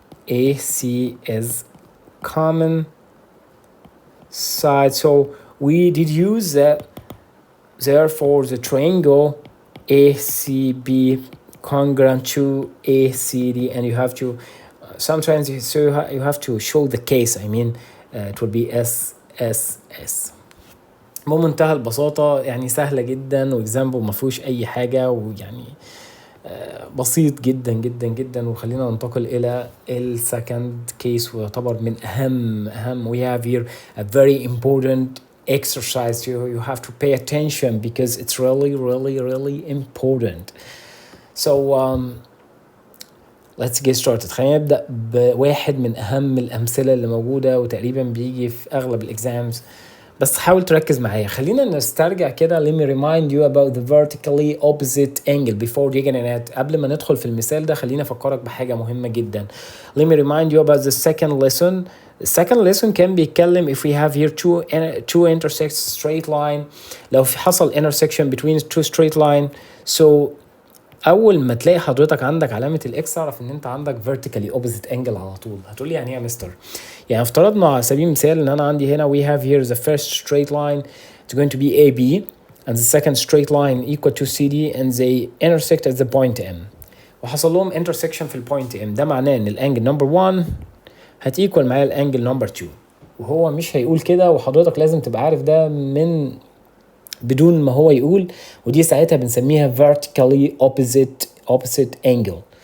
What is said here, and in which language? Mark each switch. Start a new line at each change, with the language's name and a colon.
English: AC is common side, so we did use that. Therefore the triangle ACB congruent to ACD, and you have to sometimes you have to show the case. I mean it will be SSS.
Arabic: بمنتهى البساطة يعني سهلة جدا واكزامبل ما فيهوش اي حاجة ويعني بسيط جدا جدا جدا. وخلينا ننتقل الى السكند كيس ويعتبر من اهم
English: we have here a very important exercise. You have to pay attention because it's really important. So let's get started.
Arabic: خلينا نبدأ بواحد من أهم الأمثلة اللي موجودة وتقريبا بيجي في أغلب الإكزامز، بس حاول تركز معايا. خلينا نسترجع كده.
English: let me remind you about the vertically opposite angle before digging in it.
Arabic: قبل ما ندخل في المثال ده خلينا أفكرك بحاجة مهمة جدا.
English: let me remind you about the second lesson. The second lesson
Arabic: كان بيتكلم
English: if we have here two intersect straight line.
Arabic: لو في حصل
English: intersection between two straight line,
Arabic: so اول ما تلاقي حضرتك عندك علامه الاكس اعرف ان انت عندك
English: vertically opposite angle
Arabic: على طول. هتقولي يعني ايه يا مستر؟ يعني افترضنا على سبيل المثال ان انا عندي هنا
English: we have here the first straight line it's going to be AB and the second straight line equal to CD and they intersect at the point M.
Arabic: وحصل لهم intersection في البوينت M. ده معناه ان الانجل نمبر 1 هتيكوال معايا الانجل نمبر 2. وهو مش هيقول كده، وحضرتك لازم تبقى عارف ده من بدون ما هو يقول، ودي ساعتها بنسميها
English: vertically opposite angle.